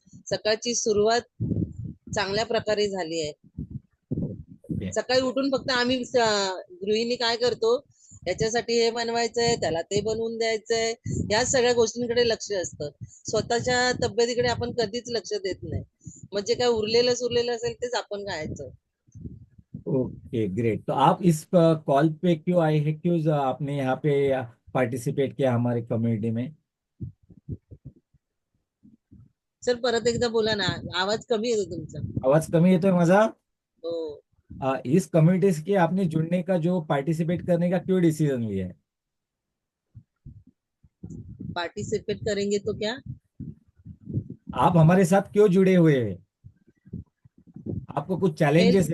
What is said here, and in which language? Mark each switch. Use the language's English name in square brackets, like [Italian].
[Marathi] सकाळची सुरुवात चांगल्या प्रकारे झाली आहे. सकाळी उठून फक्त आम्ही गृहिणी काय करतो, याच्यासाठी हे बनवायचंय, त्याला ते बनवून द्यायचंय, या सगळ्या गोष्टींकडे लक्ष असतं. स्वतःच्या तब्येतीकडे आपण कधीच लक्ष देत नाही. म्हणजे काय उरलेलं असेल तेच आपण खायचं. Okay, great. [Hindi] तो आप इस कॉल पे क्यों आए हैं, क्यों आपने यहाँ पे पार्टिसिपेट किया हमारे कम्युनिटी में? [Marathi] सर परत एकदा बोला ना, आवाज कमी येतो तुमचा. आवाज कमी येतोय माझा? हो. [Hindi] इस कम्युनिटी के आपने जुड़ने का, जो पार्टिसिपेट करने का क्यों डिसीजन लिया है? पार्टिसिपेट करेंगे तो क्या? आप हमारे साथ क्यों जुड़े हुए हैं? आपको कुछ चैलेंजेस